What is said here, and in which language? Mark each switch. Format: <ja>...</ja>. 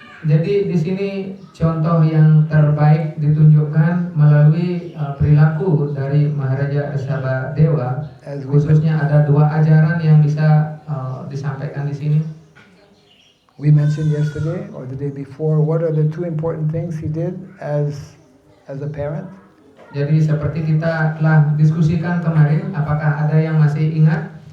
<id>Jadi di sini contoh yang terbaik ditunjukkan melalui perilaku dari Maharaja Rishabhadewa. Khususnya ada 2 ajaran yang bisa disampaikan di sini.</id> <en>We mentioned yesterday or the day before, what are the 2 important things he did as a parent?</en> <id>Jadi seperti kita telah diskusikan kemarin, apakah ada yang masih ingat?</id>